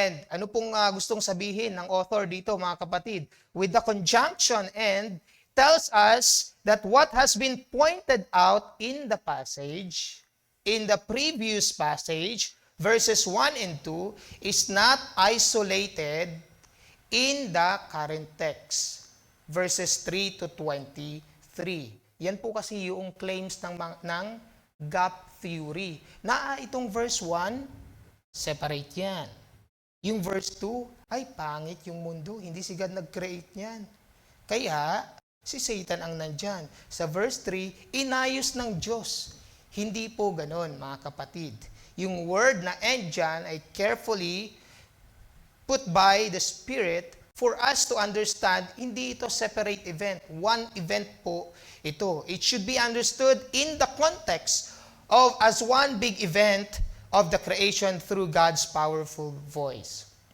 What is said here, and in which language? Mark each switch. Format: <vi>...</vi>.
<tl>Ano pong gustong sabihin ng author dito, mga kapatid?</tl> <en>With the conjunction "and", tells us that what has been pointed out in the passage, in the previous passage, verses 1 and 2, is not isolated in the current text.</en> <tl>Verses 3 to 23. Yan po kasi yung claims ng gap theory. Na itong verse 1, separate yan. Yung verse 2, ay pangit yung mundo, hindi si God nag-create niyan. Kaya, si Satan ang nandyan. Sa verse 3, inayos ng Diyos. Hindi po ganon, mga kapatid.</tl> <en>Yung word na end dyan ay carefully put by the Spirit for us to understand, hindi ito separate event. One event po ito. It should be understood in the context of as one big event of the creation through God's powerful voice.</en>